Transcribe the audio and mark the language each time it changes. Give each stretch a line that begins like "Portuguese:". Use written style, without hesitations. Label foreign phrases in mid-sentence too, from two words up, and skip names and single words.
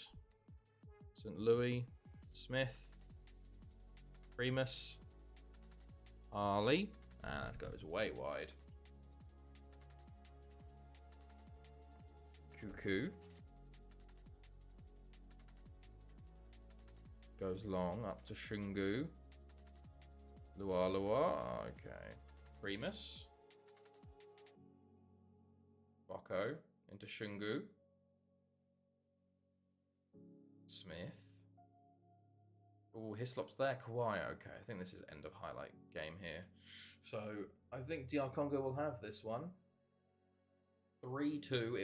English: St. Louis. Smith. Primus. Ali. And that goes way wide. Cuckoo. Goes long up to Shungu. Lua Lua. Okay. Primus. Boko into Shungu. Smith. Oh, Hislop's there. Kawhi. Okay, I think this is end of highlight game here. So I think DR Congo will have this one. 3-2.